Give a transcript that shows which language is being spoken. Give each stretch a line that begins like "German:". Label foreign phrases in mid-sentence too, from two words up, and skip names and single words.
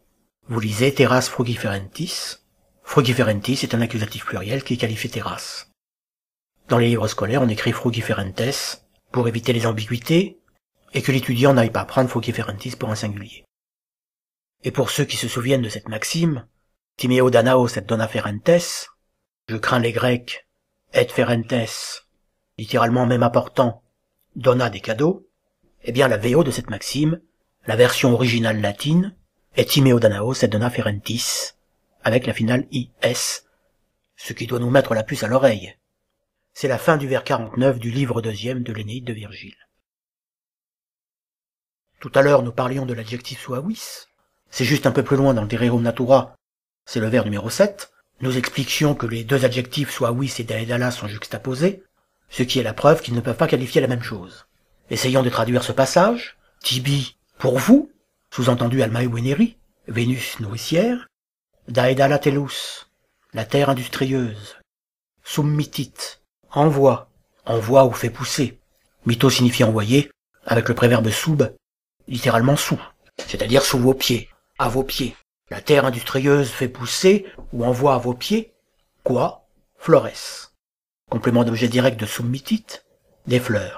French: Vous lisez
Latin: terras frugiferentis.
French: Frugiferentis est un accusatif pluriel qui qualifie terras. Dans les livres scolaires, on écrit frugiferentes pour éviter les ambiguïtés et que l'étudiant n'aille pas prendre frugiferentis pour un singulier. Et pour ceux qui se souviennent de cette maxime,
Latin: Timeo danaos et dona ferentes,
French: je crains les Grecs, et ferentes, littéralement même apportant dona des cadeaux, eh bien la VO de cette maxime, la version originale latine, est
Latin: Timeo danaos et dona ferentis,
French: avec la finale is, ce qui doit nous mettre la puce à l'oreille. C'est la fin du vers 49 du livre 2e de l'Énéide de Virgile. Tout à l'heure, nous parlions de l'adjectif suavis. C'est juste un peu plus loin dans le De Rerum Natura, c'est le vers numéro 7. Nous expliquions que les deux adjectifs
Latin: suavis et daedala
French: sont juxtaposés, ce qui est la preuve qu'ils ne peuvent pas qualifier la même chose. Essayons de traduire ce passage. Tibi, pour vous, sous-entendu
Latin: almae veneri,
French: Vénus nourricière,
Latin: daedala tellus,
French: la terre industrieuse, submittit, envoie, envoie ou fait pousser, mytho signifie envoyer, avec le préverbe sub, littéralement sous, c'est-à-dire sous vos pieds, à vos pieds. La terre industrieuse fait pousser ou envoie à vos pieds, quoi? Flores. Complément d'objet direct de submittit, des fleurs.